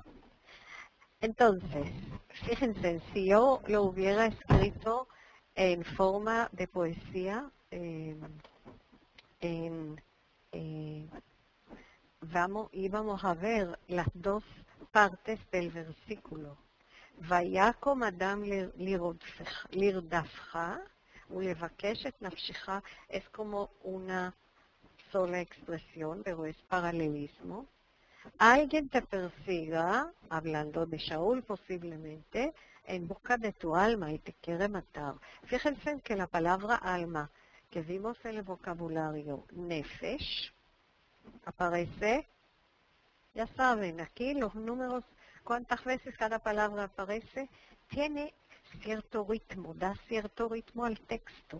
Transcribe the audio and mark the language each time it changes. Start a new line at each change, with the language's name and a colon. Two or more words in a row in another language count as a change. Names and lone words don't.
Spanish: Entonces, fíjense, si yo lo hubiera escrito en forma de poesía, íbamos a ver las dos partes del versículo.
Hebrew: ויקם אדם לרדפך ולבקש את נפשך,
Spanish: es como una sola expresión, pero es paralelismo. Alguien te persiga, hablando de Shaul posiblemente, en busca de tu alma y te quiere matar. Fíjense que la palabra alma que vimos en el vocabulario nefesh aparece, ya saben, aquí los números, cuántas veces cada palabra aparece, tiene cierto ritmo, da cierto ritmo al texto.